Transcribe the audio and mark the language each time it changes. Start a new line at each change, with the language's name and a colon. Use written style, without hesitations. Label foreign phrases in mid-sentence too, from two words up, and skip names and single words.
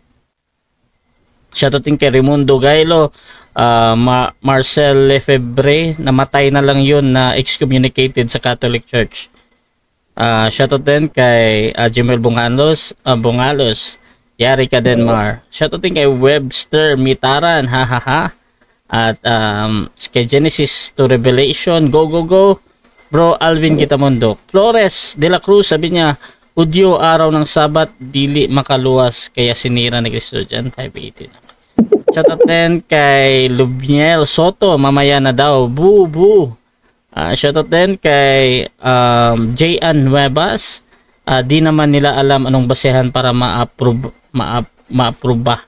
Filipino: Shoutout din kay Raimundo Gailo, Marcel Lefebvre, namatay na lang yun na excommunicated sa Catholic Church. Shoutout din kay Jimel Bungalos, Yari ka Denmar. Shoutout din kay Webster Mitaran, hahaha. At kay Genesis to Revelation, go. Bro Alvin Kitamundo. Flores de la Cruz, sabi niya, Udyo araw ng Sabat,
Cebuano: dili makaluwas,
Filipino: kaya sinira ni Cristo dyan, 580. Shoutout din kay Lubniel Soto, mamaya na daw, boo. Shoutout din kay J.N. Nuevas, di naman nila alam anong basehan para ma-approve ba.